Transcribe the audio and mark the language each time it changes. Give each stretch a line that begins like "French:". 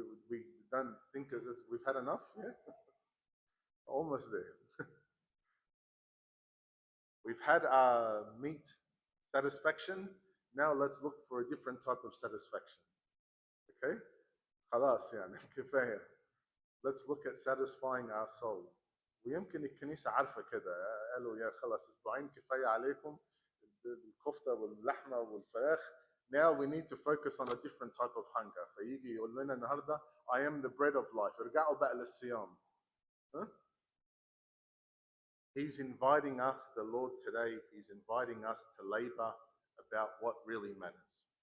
English: We don't think we've had enough, yeah? Almost there. We've had meat satisfaction. Now let's look for a different type of satisfaction.
Arabic: Okay? خلاص يعني كفاية.
English: Let's look at satisfying our soul.
Arabic: ويمكن الكنيسة عارفة كده، قالوا يا خلاص أسبوعين كفاية عليكم الكفتة واللحمة والفراخ.
English: Now we need to focus on a different type of hunger.
Arabic: فيجي يقول لنا النهارده
English: I am the bread of life.
Arabic: ارجعوا بقى للصيام. Huh?
English: He's inviting us, the Lord today, He's inviting us to labor about what really matters.